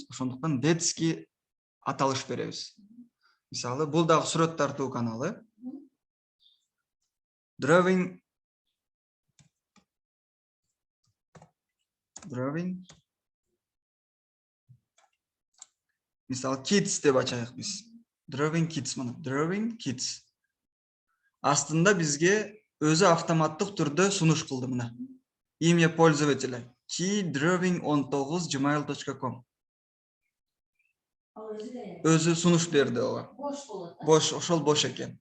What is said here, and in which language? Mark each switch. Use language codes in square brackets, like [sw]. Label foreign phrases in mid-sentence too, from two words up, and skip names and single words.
[ky] Ошондуктан детский аталыш беребиз. Мисалы, бул дагы сүрөт тартуу каналы. Drawing Мисалы, Kids деп ачайык биз. Drawing Kids мына. Drawing Kids. Астында бизге өзү автоматтык түрдө сунуш кылды мына. [ru] Имя пользователя key19@gmail.com. [ky] Өзү сунуш берди ого. Бош, ошол бош экен.